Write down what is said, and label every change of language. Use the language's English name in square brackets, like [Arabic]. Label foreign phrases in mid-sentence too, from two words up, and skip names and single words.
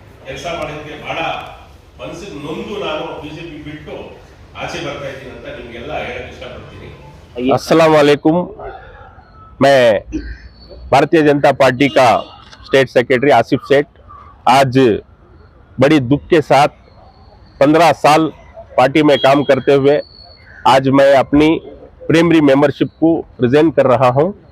[Kannada] ಕೆಲಸ ಮಾಡೋದಕ್ಕೆ ಬಹಳ ಮನಸ್ಸಿಗೆ ನೊಂದು ನಾನು ಬಿಜೆಪಿ ಬಿಟ್ಟು ಆಚೆ ಬರ್ತಾ ಇದ್ದೀನಿ ಅಂತ ನಿಮಗೆಲ್ಲ ಹೇಳಕ್ಕೆ ಇಷ್ಟಪಡ್ತೀನಿ। [Arabic] السلام عليكم. [Hindi] मैं भारतीय जनता पार्टी का [English] state secretary [Hindi] आसिफ सेठ आज बड़ी दुख के साथ 15 साल पार्टी में काम करते हुए आज मैं अपनी [English] primary membership [Hindi] को रिजाइन कर रहा हूं।